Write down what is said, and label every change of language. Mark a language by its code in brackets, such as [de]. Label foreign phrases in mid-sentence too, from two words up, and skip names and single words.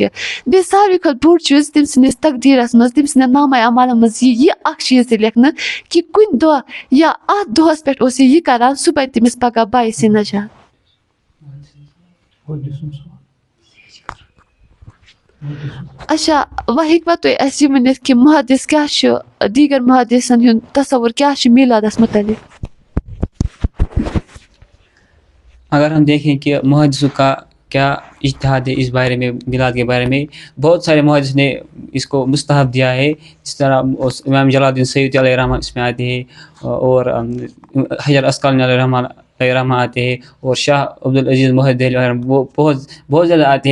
[ks] بیٚیہِ ساروی کھۄتہٕ بوٚڑ چیٖز تٔمۍ سٕنٛدِس تقدیٖرس منٛز، تٔمۍ سٕنٛدٮ۪ن نامہ اعمالن منٛز یہِ اکھ چیٖز تہِ لیکھنہٕ کہِ کُنہِ دۄہ یا اتھ دۄہس پٮ۪ٹھ اوس یہِ کران سُہ بنہِ تٔمِس پگاہ باعثِ نجات۔ اچھا وۄنۍ ہیٚکوا تُہۍ اَسہِ یہِ ؤنِتھ کہِ محدث کیٛاہ چھُ، دیٖگر محدثن ہُنٛد تصور کیٛاہ چھُ میلادس متعلق؟ [ur] اگر ہم دیکھیں کہ محدثوں کا کیا اجتہاد ہے اس بارے میں، میلاد کے بارے میں، بہت سارے محدث نے اس کو مستحب دیا ہے، جس طرح امام جلال الدین سیوطی علیہ رحمہ اس میں آتے ہیں، اور حجر اسقلانی علیہ رحمہ آتے ہیں، اور شاہ عبدالعزیز محدث دہلوی علیہ رحمہ، وہ بہت زیادہ آتے ہیں۔